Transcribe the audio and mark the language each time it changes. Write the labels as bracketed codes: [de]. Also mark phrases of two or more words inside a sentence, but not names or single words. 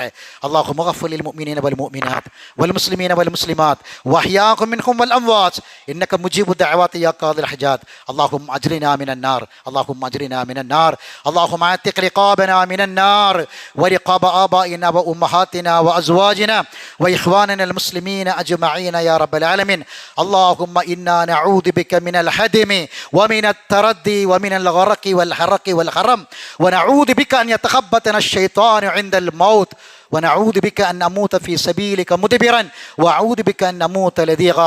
[ar] الله مغفر المؤمنين والمؤمنات والمسلمين والمسلمات وأحياهم منهم والأموات إنك مجيب الدعوات يا قاضي الحاجات. اللهم أجرنا من النار، اللهم أجرنا من النار، اللهم أعتق رقابنا من النار ورقاب آبائنا وأمهاتنا وأزواجنا وإخواننا المسلمين أجمعين يا رب العالمين. اللهم إنا نعوذ بك من الهدم ومن التردي ومن الغرق والحرق والحرم ونعوذ بك أن يتخبطنا الشيطان عند الموت ونعوذ بك أن نموت في سبيلك مدبرا وأعوذ بك أن نموت لذيغا.